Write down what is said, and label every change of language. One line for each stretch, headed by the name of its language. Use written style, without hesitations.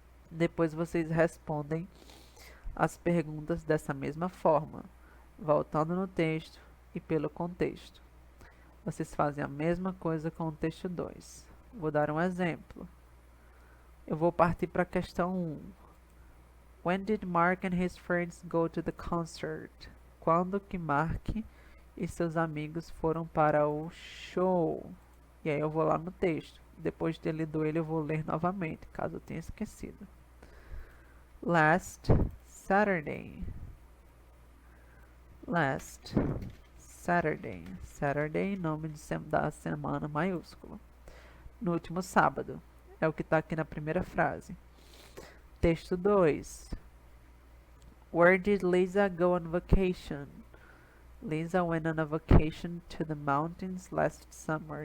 Portuguese: Depois vocês respondem as perguntas dessa mesma forma, voltando no texto e pelo contexto. Vocês fazem a mesma coisa com o texto 2. Vou dar um exemplo. Eu vou partir para a questão 1.
English: When did Mark and his friends go to the concert?
Portuguese: Quando que Mark e seus amigos foram para o show? E aí eu vou lá no texto. Depois de ter lido ele, eu vou ler novamente, caso eu tenha esquecido.
English: Last Saturday. Last Saturday. Saturday,
Portuguese: nome da semana maiúsculo. No último sábado. É o que está aqui na primeira frase. Texto 2.
English: Where did Lisa go on vacation? Lisa went on a vacation to the mountains last summer.